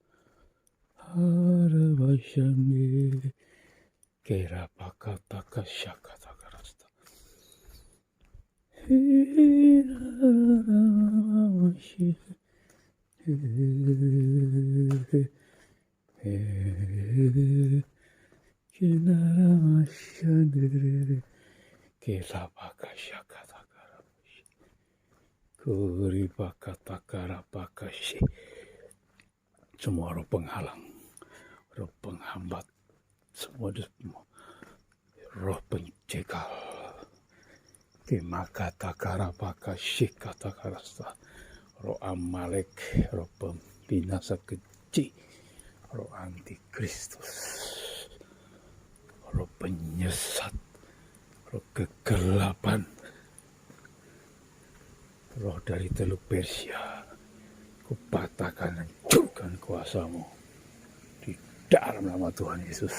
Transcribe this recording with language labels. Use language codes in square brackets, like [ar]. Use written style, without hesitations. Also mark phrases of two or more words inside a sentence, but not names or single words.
[id] harabashande, kirapakataka shakatakarasta, hiraramashi, kinaramashandere, kirapakashakatakarabashi, kuripakatakarapakashi. Semua roh penghalang, roh penghambat, semua roh pencekal, kimakatakarapakashi katakarasta, roh Amalek, roh pembinasa keji, roh antikristus, roh penyesat, roh kegelapan, roh dari Teluk Persia, kupatahkan, hancurkan kuasamu di dalam nama Tuhan Yesus.